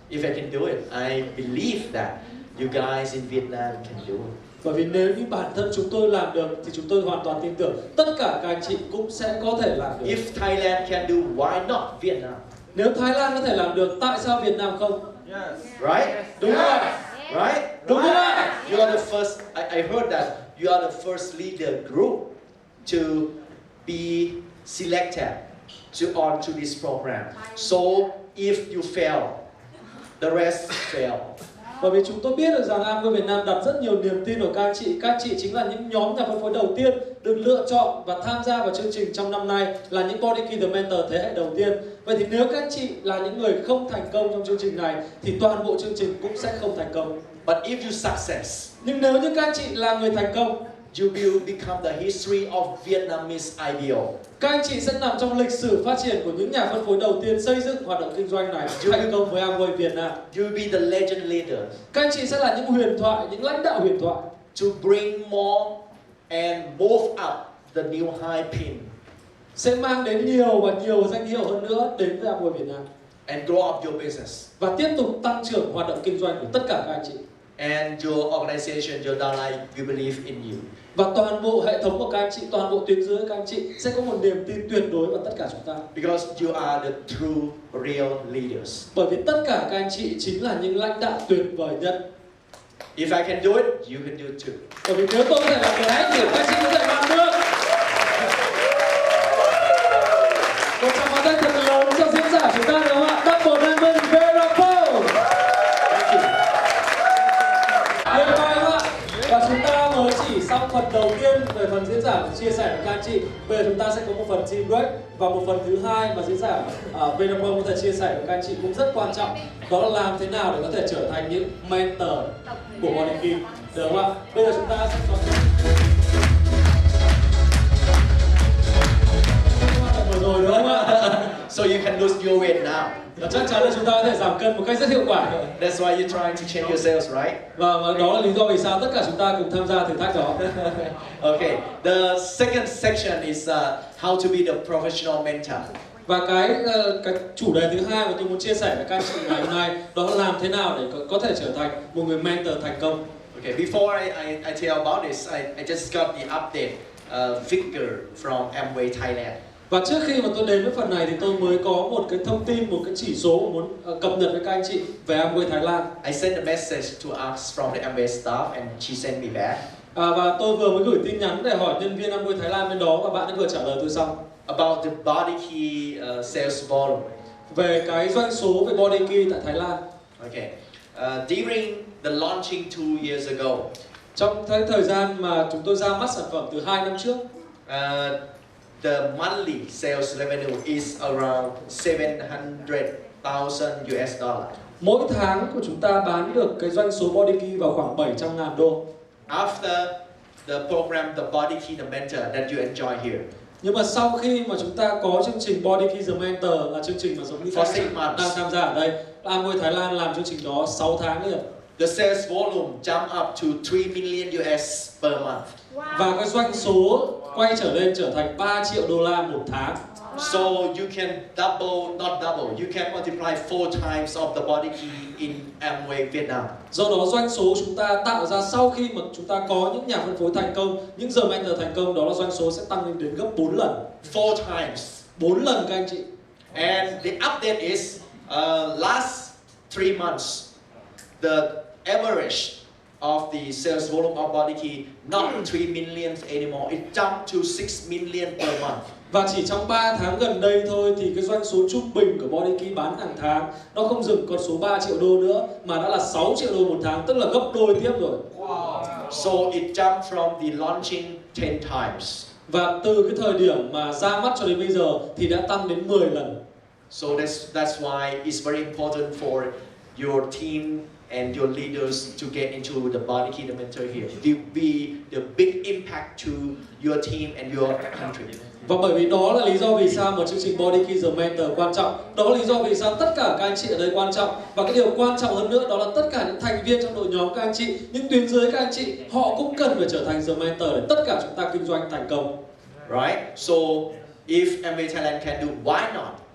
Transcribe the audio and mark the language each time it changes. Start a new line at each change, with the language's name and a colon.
English: If I can do it, I believe that you guys in Vietnam can do it.
Vietnamese: Bởi vì nếu như bản thân chúng tôi làm được thì chúng tôi hoàn toàn tin tưởng tất cả các anh chị cũng sẽ có thể làm được.
English: If Thailand can do, why not Vietnam?
Vietnamese: Nếu Thái Lan có thể làm được, tại sao Việt Nam không?
English: Right?
Vietnamese: Đúng không ạ?
English: Right?
Vietnamese: Đúng không ạ?
English: You are the first. I heard that you are the first leader group to be selected on to this program. So if you fail, the rest fail.
Vietnamese: Bởi vì chúng tôi biết được rằng Amway Việt Nam đặt rất nhiều niềm tin vào các anh chị. Các anh chị chính là những nhóm nhà phân phối đầu tiên được lựa chọn và tham gia vào chương trình trong năm nay, là những Body Key The Mentor thế hệ đầu tiên. Vậy thì nếu các anh chị là những người không thành công trong chương trình này thì toàn bộ chương trình cũng sẽ không thành công.
English: But if you success,
Vietnamese: Nhưng nếu như các anh chị là người thành công,
English: you will become the history of Vietnamese IBO.
Vietnamese: các anh chị sẽ nằm trong lịch sử phát triển của những nhà phân phối đầu tiên xây dựng hoạt động kinh doanh này thành công với Amway Việt Nam.
English: You will be the legend leader
Vietnamese: Các anh chị sẽ là những huyền thoại, những lãnh đạo huyền thoại
English: to bring more and move up the new high pin
Vietnamese: sẽ mang đến nhiều danh hiệu hơn nữa đến với Amway Việt Nam
English: and grow up your business.
Vietnamese: và tiếp tục tăng trưởng hoạt động kinh doanh của tất cả các anh chị.
English: And your organization, your downline, will believe in you.
Vietnamese: Và toàn bộ hệ thống của các anh chị, toàn bộ tuyến dưới các anh chị sẽ có một niềm tin tuyệt đối vào tất cả chúng ta.
English: Because you are the true, real leaders.
Vietnamese: Bởi vì tất cả các anh chị chính là những lãnh đạo tuyệt vời nhất.
English: If I can do it, you can do it too.
Vietnamese: Bởi vì nếu tôi có thể làm được hết thì các anh chị có thể làm được. Một tràng pháo tay thật lớn cho diễn giả chúng ta được không ạ? Double Diamond Verapol. Tuyệt vời không ạ? Và chúng ta mới chỉ xong phần đầu tiên về phần diễn giả và chia sẻ với các anh chị. Bây giờ chúng ta sẽ có một phần team break và một phần thứ hai mà diễn giả Verapol có thể chia sẻ với các anh chị cũng rất quan trọng. Đó là làm thế nào để có thể trở thành những mentor của Body Key, được không ạ? Bây giờ chúng ta sẽ có rồi đúng không ạ?
English: So you can lose your weight now.
Vietnamese: Và chắc chắn là chúng ta có thể giảm cân một cách rất hiệu quả.
English: That's why you're trying to change yourselves, right?
Vietnamese: Và đó là lý do vì sao tất cả chúng ta cùng tham gia thử thách đó.
English: Okay. The second section is how to be the professional mentor.
Vietnamese: Và cái chủ đề thứ hai mà tôi muốn chia sẻ với các anh chị ngày hôm nay đó là làm thế nào để có thể trở thành một người mentor thành công.
English: Okay. Before I tell about this, I just got the update figure from Amway Thailand.
Vietnamese: Và trước khi mà tôi đến với phần này thì tôi mới có một cái thông tin, một cái chỉ số mà muốn cập nhật với các anh chị về Amway Thái Lan.
English: I sent a message to us from the Amway staff and she sent me back.
Vietnamese: Và tôi vừa mới gửi tin nhắn để hỏi nhân viên Amway Thái Lan bên đó và bạn ấy vừa trả lời tôi xong.
English: About the Body Key sales volume.
Vietnamese: Về cái doanh số về Body Key tại Thái Lan.
English: Okay. During the launching 2 years ago,
Vietnamese: Trong thời gian mà chúng tôi ra mắt sản phẩm từ 2 năm trước,
English: the monthly sales revenue is around $700,000 US.
Vietnamese: mỗi tháng của chúng ta bán được cái doanh số Body Key vào khoảng 700.000 đô.
English: After the program, the Body Key, the mentor that you enjoy here,
Vietnamese: Nhưng mà sau khi mà chúng ta có chương trình Body Key The Mentor là chương trình mà giống như các bạn đang tham gia ở đây, Amway Thái Lan làm chương trình đó 6 tháng liền.
English: the sales volume jumped up to 3 million US per month.
Vietnamese: Và cái doanh số quay trở lên trở thành 3 triệu đô la một tháng.
English: So you can not double, you can multiply 4 times of the Body Key in Amway Vietnam.
Vietnamese: Do đó doanh số chúng ta tạo ra sau khi mà chúng ta có những nhà phân phối thành công, những giờ mentor thành công, đó là doanh số sẽ tăng lên đến gấp 4 lần.
English: 4 times.
Vietnamese: 4 lần các anh chị.
English: And the update is last 3 months, the average of the sales volume of Body Key not 3 million anymore. It jumped to 6 million per month.
Vietnamese: Và chỉ trong 3 tháng gần đây thôi thì cái doanh số trung bình của Body Key bán hàng tháng nó không dừng con số 3 triệu đô nữa mà đã là 6 triệu đô một tháng, tức là gấp đôi tiếp rồi.
English: Wow. So it jumped from the launching 10 times.
Vietnamese: Và từ cái thời điểm mà ra mắt cho đến bây giờ thì đã tăng đến 10 lần.
English: So that's why it's very important for your team and your leaders to get into the Body Key, the mentor here. It will be the big impact to your team and your country.
Vietnamese: Và bởi vì đó là lý do vì sao mà chương trình Body Key The Mentor quan trọng. Đó là lý do vì sao tất cả các anh chị ở đây quan trọng. Và cái điều quan trọng hơn nữa đó là tất cả những thành viên trong đội nhóm các anh chị, những tuyến dưới các anh chị, họ cũng cần phải trở thành The Mentor để tất cả chúng ta kinh doanh thành công.
English: Right? So if Amway Thailand can do, why not?